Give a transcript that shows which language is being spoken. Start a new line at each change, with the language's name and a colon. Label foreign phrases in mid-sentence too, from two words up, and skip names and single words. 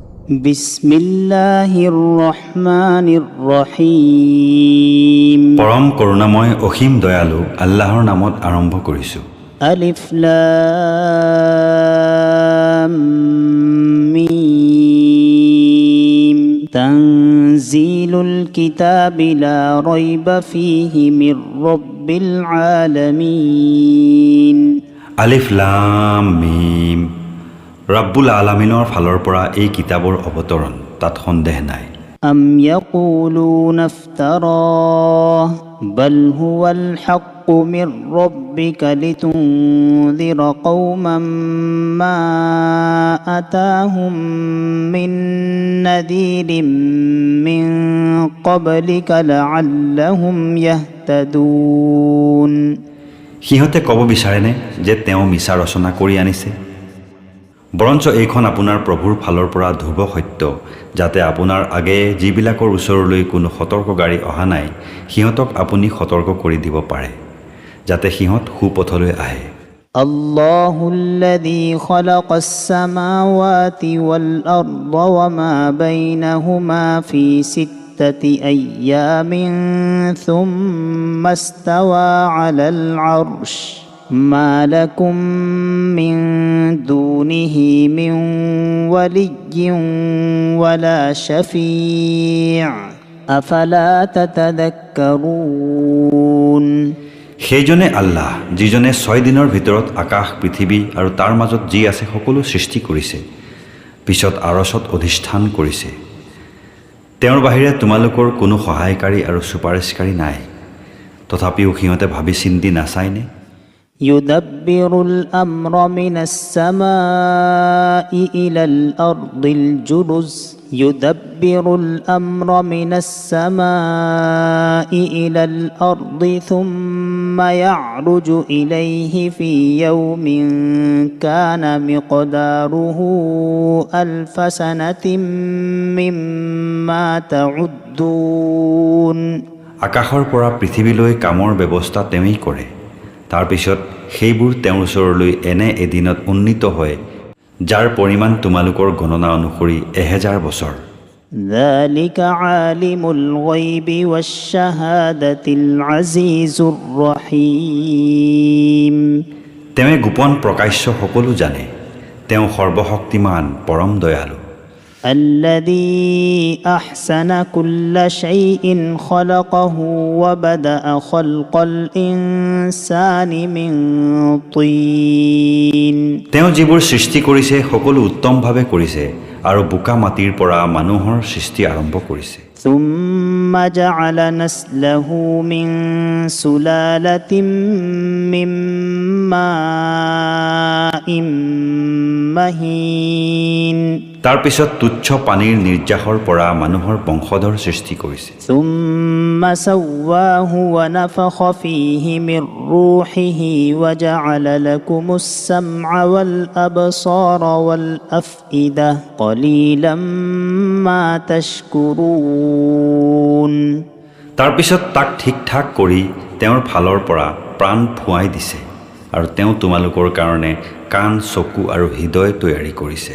Arabic: بسم الله الرحمن الرحيم.
Assamese: পৰম করুণাময় অসীম দয়ালু আল্লাহৰ নামত আৰম্ভ কৰিছোঁ।
Arabic: الم. تنزيل الكتاب لا ريب فيه من رب العالمين. الم. رب العالمين
Assamese: ফালৰ পৰা এই কিতাপৰ অৱতৰণ, তাত সন্দেহ নাই।
Arabic: أم يقولون افتراه بل هو الحق من ربك لتنذر قوما ما أتاهم من نذير من قبلك لعلهم يهتدون.
Assamese: সিহঁতে ক'ব বিচাৰেনে যে তেওঁ মিছা ৰচনা কৰি আনিছে? বৰঞ্চ এইখন আপোনাৰ প্ৰভুৰ ফালৰ পৰা ধ্ৰুৱ সত্য, যাতে আপোনাৰ আগেয়ে যিবিলাকৰ ওচৰলৈ কোনো সতৰ্ককাৰী অহা নাই সিহঁতক আপুনি সতৰ্ক কৰি দিব পাৰে, যাতে সিহঁত সুপথলৈ আহে।
Arabic: الله الذي خلق السماوات والأرض وما بينهما في ستة أيام ثم استوى على العرش ما لكم من دونه من ولي ولا شفيع أفلا تتذكرون.
Assamese: সেইজনে আল্লাহ, যিজনে 6 দিনৰ ভিতৰত আকাশ, পৃথিৱী আৰু তাৰ মাজত যি আছে সকলো সৃষ্টি কৰিছে, পিছত আৰছত অধিষ্ঠান কৰিছে। তেওঁৰ বাহিৰে তোমালোকৰ কোনো সহায়কাৰী আৰু চুপাৰিশকাৰী নাই। তথাপিও সিহঁতে ভাবি চিন্তি নাচায়নে?
Arabic: يدبر الأمر من السماء إلى الأرض الجرز. يدبر الأمر من السماء إلى الأرض ثم يعرج إليه في يوم كان مقداره ألف سنة مما تعدون.
Assamese: আকাশৰ পৰা পৃথিৱীলৈ কামৰ ব্যৱস্থা তেওঁই কৰে। তাৰপিছত সেইবোৰ তেওঁৰ ওচৰলৈ এনে এদিনত উন্নীত হয় যাৰ পৰিমাণ তোমালোকৰ গণনা অনুসৰি 1000 বছৰ।
Arabic: ذلك عالم الغيب والشهادة العزيز الرحيم.
Assamese: তেওঁ গোপন প্ৰকাশ্য সকলো জানে, তেওঁ সৰ্বশক্তিমান, পৰম দয়ালু।
Arabic: الذي أحسن كل شيء خلقه وبدأ خلق الإنسان من طين.
Assamese: তেওঁ যিবোৰ সৃষ্টি কৰিছে সকলো উত্তমভাৱে কৰিছে আৰু বোকা মাটিৰ পৰা মানুহৰ সৃষ্টি আৰম্ভ কৰিছে।
Arabic: ثم جعل نسله من سلالة من ماء مهين.
Assamese: তাৰপিছত তুচ্ছ পানীৰ নিৰ্যাসৰ পৰা মানুহৰ বংশধৰ সৃষ্টি কৰিছে।
Arabic: ثم سواه ونفخ فيه من روحه وجعل لكم السمع والأبصار والأفئدة قليلا ما تشكرون.
Assamese: তাৰপিছত তাক ঠিক ঠাক কৰি তেওঁৰ ফালৰ পৰা প্ৰাণ ফুৱাই দিছে আৰু তেওঁ তোমালোকৰ কাৰণে কাণ, চকু আৰু হৃদয় তৈয়াৰী কৰিছে।